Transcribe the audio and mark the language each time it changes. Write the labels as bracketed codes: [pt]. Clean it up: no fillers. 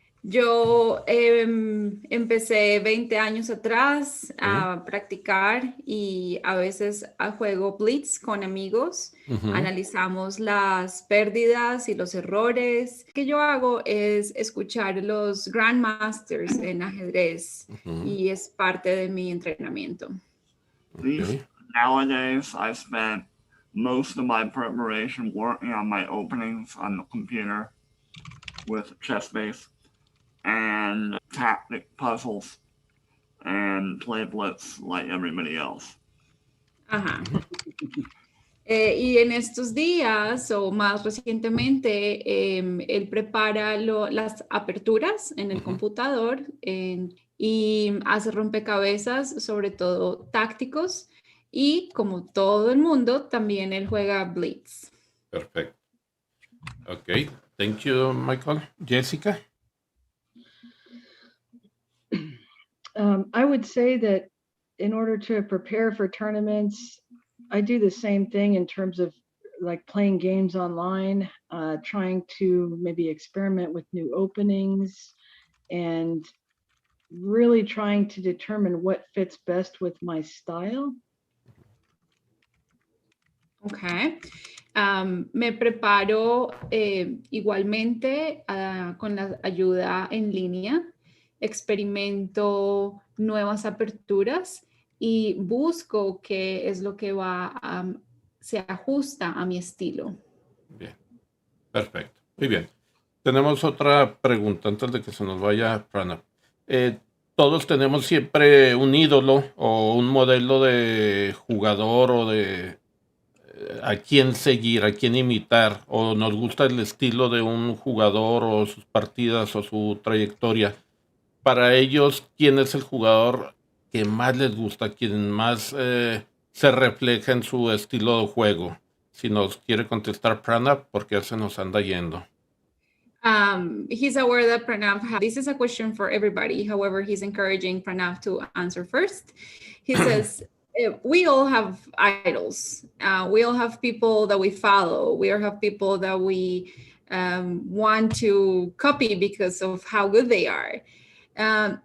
[es] Yo empecé 20 años atrás a practicar y a veces juego Blitz con amigos. Analizamos las pérdidas y los errores. Lo que yo hago es escuchar los Grandmasters en ajedrez y es parte de mi entrenamiento. [en] Nowadays, I spent most of my preparation working on my openings on the computer with ChessBase and tactic puzzles and play Blitz like everybody else. [es] Y en estos días o más recientemente, él prepara las aperturas en el computador y hace rompecabezas, sobre todo tácticos, y como todo el mundo, también él juega Blitz. [en] Perfecto. Ok, thank you, Michael. Jessica? I would say that in order to prepare for tournaments, I do the same thing in terms of like playing games online, trying to maybe experiment with new openings, and really trying to determine what fits best with my style. Okay. [es] Me preparo igualmente con la ayuda en línea, experimento nuevas aperturas y busco qué es lo que se ajusta a mi estilo. Bien, perfecto. Muy bien. Tenemos otra pregunta antes de que se nos vaya Pranav. Todos tenemos siempre un ídolo o un modelo de jugador o de a quién seguir, a quién imitar, o nos gusta el estilo de un jugador o sus partidas o su trayectoria. Para ellos, ¿quién es el jugador que más les gusta, quien más se refleja en su estilo de juego? Si nos quiere contestar Pranav, porque ya se nos anda yendo. [en] He's aware that Pranav this is a question for everybody. However, he's encouraging Pranav to answer first. He says, we all have idols. We all have people that we follow. We all have people that we want to copy because of how good they are.